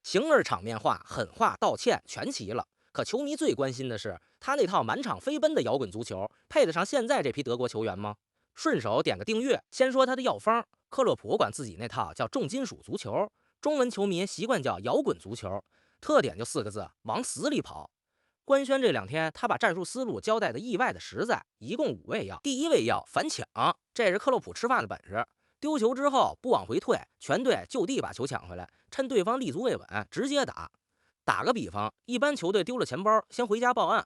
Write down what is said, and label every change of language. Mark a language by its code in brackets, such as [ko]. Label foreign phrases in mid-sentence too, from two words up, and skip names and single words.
[zh] 形而場面話、狠話、道歉全齊了。可球迷最關心的是，他那套滿場飛奔的摇滾足球配得上現在這批德國球員嗎？順手點個訂閱，先說他的藥方。克洛普管自己那套叫重金屬足球，中文球迷習慣叫摇滾足球，特點就4個字：往死裡跑。官宣這2 天，他把戰術思路交代的意外的實在，一共5味药。第1味药反搶，這是克洛普吃飯的本事。丟球之後不往回退，全隊就地把球搶回來，趁對方立足未穩直接打。打個比方，一般球队丟了錢包，先回家報案。